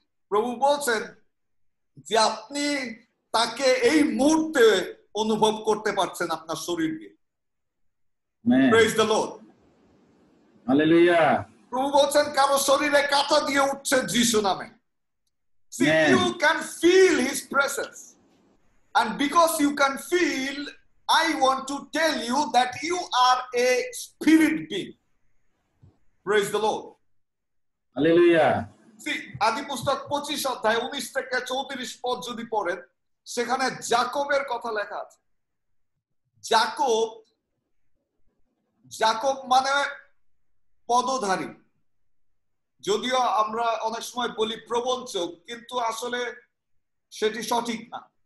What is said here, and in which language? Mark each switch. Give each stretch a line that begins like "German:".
Bangla: প্রভু বলছেন যে আপনি তাকে এই মুহূর্তে অনুভব করতে পারছেন আপনার শরীর দিয়ে।
English: Praise the Lord. Hallelujah.
Bangla: প্রভু বলছেন কারো শরীরে কাঁটা দিয়ে উঠছে যিশু নামে।
English: See, you can feel his presence, and because you can feel, I want to tell you that you are a spirit being. Praise the Lord. Hallelujah.
Bangla: See, আদি পুস্তক 25 অধ্যায় 19 থেকে 34 পদ যদি পড়েন, সেখানে জাকবের কথা লেখা আছে। জাকব মানে পদধারী। যদিও আমরা অনেক সময় বলি প্রবঞ্চক, কিন্তু আসলে সেটি সঠিক না।